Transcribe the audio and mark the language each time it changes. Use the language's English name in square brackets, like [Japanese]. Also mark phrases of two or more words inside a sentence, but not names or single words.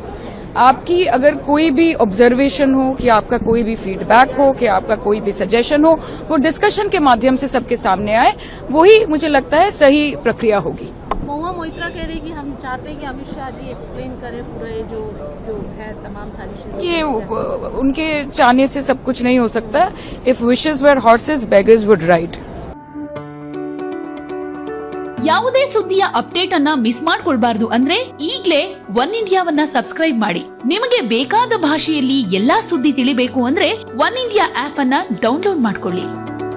[Hindi] आपकी अगर कोई भी ऑब्जर्वेशन हो, कि आपका कोई भी फीडबैक हो, कि आपका कोई भी सजेशन हो, वो डिस्कशन के माध्यम से सबके सामने आए, वही मुझे लगता है सही प्रक्रिया होगी। महुआ मोइत्रा कह रही कि हम चाहते हैं कि अमित शाह जी एक्सप्लेन करें पूरे जो है तमाम सारी चीजें। ये उनके चाहने से सब कुछ नहीं हो सकता। [English] If wishes were horses, beggars would ride. [Kannada] ಯಾವುದೇ ಸುದ್ದಿಯ ಅಪ್ಡೇಟ್ ಅನ್ನ ಮಿಸ್ ಮಾಡ್ಕೊಳ್ಬಾರ್ದು ಅಂದ್ರೆ ಈಗ್ಲೇ ಒನ್ ಇಂಡಿಯಾವನ್ನ ಸಬ್ಸ್ಕ್ರೈಬ್ ಮಾಡಿ। ನಿಮಗೆ ಬೇಕಾದ ಭಾಷೆಯಲ್ಲಿ ಎಲ್ಲಾ ಸುದ್ದಿ ತಿಳಿಬೇಕು ಅಂದ್ರೆ ಒನ್ ಇಂಡಿಯಾ ಆಪ್ ಅನ್ನ ಡೌನ್ಲೋಡ್ ಮಾಡ್ಕೊಳ್ಳಿ।